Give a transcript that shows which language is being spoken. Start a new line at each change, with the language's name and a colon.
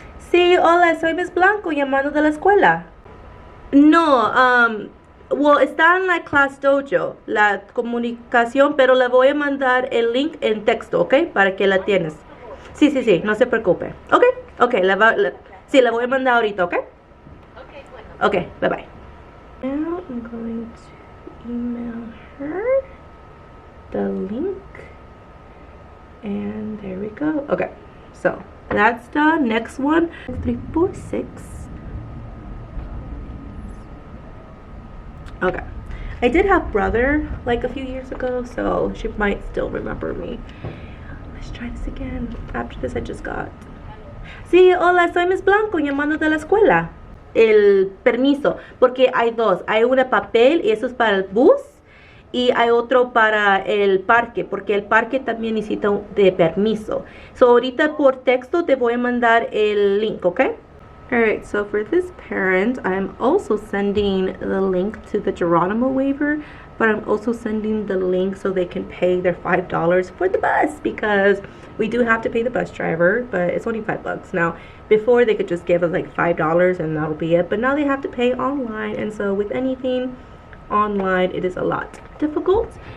Spanish: Sí, hola, soy Miss Blanco llamando de la escuela.
English: No, well,
Spanish: está en la class dojo, la comunicación, pero le voy a mandar el link en texto, ¿ok? Para que la tienes. Sí, sí, sí, no se preocupe. Ok, ok, sí, la voy a mandar ahorita, ¿ok?
English: Ok, bye bye. Now I'm going to email her the link. And there we go. Okay, so that's the next one. 3, 4, 6. Okay, I did have brother like a few years ago, so she might still remember me. Let's try this again. After this I just got.
Spanish: Sí, hola, soy Miss Blanco llamando de la escuela. El permiso, porque hay dos. Hay una papel y eso es para el bus. Y hay otro para el parque, porque el parque también necesita de permiso.
English: So
Spanish: ahorita por texto te voy a mandar el link, ¿ok?
English: Alright, so for this parent, I'm also sending the link to the Geronimo waiver, but I'm also sending the link so they can pay their $5 for the bus, because we do have to pay the bus driver, but it's only $5. Now, before they could just give us like $5 and that'll be it, but now they have to pay online, and so with anything online, it is a lot difficult.